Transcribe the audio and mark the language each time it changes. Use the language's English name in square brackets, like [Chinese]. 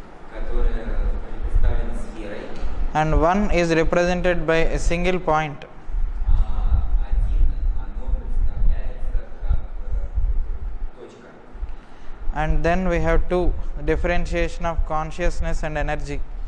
[Russian] которая представлена сферой. [English] and 1 is represented by a single point. [Russian] Один, оно представляется как точка. [English] And then we have 2, differentiation of consciousness and energy.